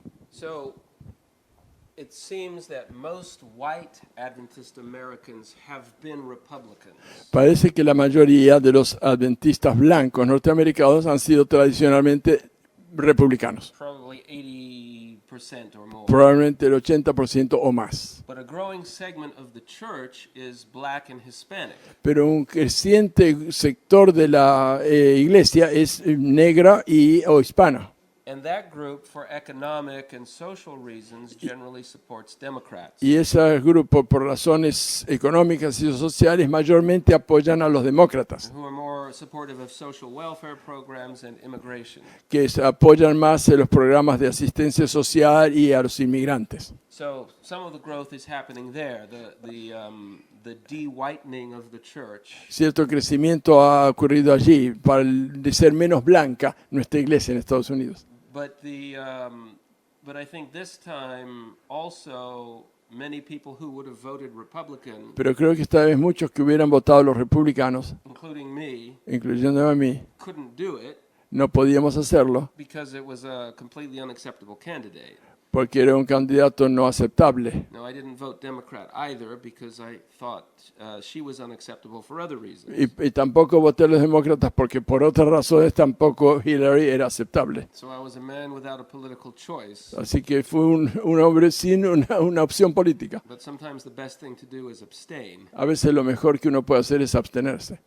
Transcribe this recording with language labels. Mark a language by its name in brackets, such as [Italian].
[English] So it seems that most white Adventist Americans have been Republicans. [Spanish] Parece que la mayoría de los adventistas blancos norteamericanos han sido tradicionalmente republicanos, [English] Probably 80% or more. [Spanish] probablemente el 80% o más. [English] But a growing segment of the church is black and Hispanic. [Spanish] Pero un creciente sector de la iglesia es negra o hispana. [English] And that group, for economic and social reasons, generally supports Democrats. [Spanish] Y ese grupo, por razones económicas y sociales, mayormente apoyan a los demócratas, [English] Who are more supportive of social welfare programs and immigration. [Spanish] que apoyan más los programas de asistencia social y a los inmigrantes. [English] So some of the growth is happening there. The de-whitening of the church. [Spanish] Cierto crecimiento ha ocurrido allí de ser menos blanca nuestra iglesia en Estados Unidos. [English] But I think this time also many people who would have voted Republican, [Spanish] Pero creo que esta vez muchos que hubieran votado los republicanos, [English] including me, [Spanish] incluyéndome a mí, [English] couldn't do it [Spanish] no podíamos hacerlo [English] because it was a completely unacceptable candidate. [Spanish] porque era un candidato no aceptable. [English] No, I didn't vote Democrat either because I thought she was unacceptable for other reasons. [Spanish] Y tampoco voté a los demócratas porque por otras razones tampoco Hillary era aceptable. [English] So I was a man without a political choice. [Spanish] Así que fue un hombre sin una opción política. [English] But sometimes the best thing to do is abstain. [Spanish] A veces lo mejor que uno puede hacer es abstenerse.